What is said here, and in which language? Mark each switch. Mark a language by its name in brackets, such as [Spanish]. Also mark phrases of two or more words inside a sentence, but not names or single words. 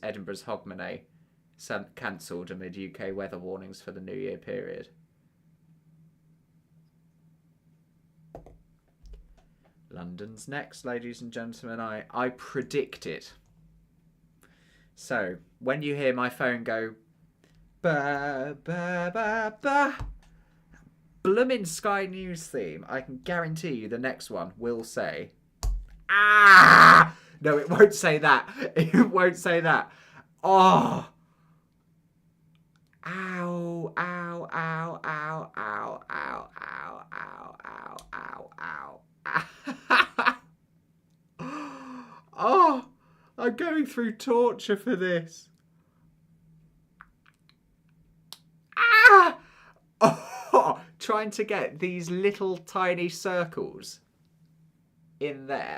[English] Edinburgh's Hogmanay cancelled amid UK weather warnings for the New Year period. London's next, ladies and gentlemen. I predict it. So, when you hear my phone go ba ba ba ba, bloomin' Sky News theme, I can guarantee you the next one will say ah. No, it won't say that. It won't say that. Oh. Ow, ow, ow, ow, ow, ow, ow, ow, ow, ow, ow. Oh, I'm going through torture for this. Ah! Oh, trying to get these little tiny circles in there.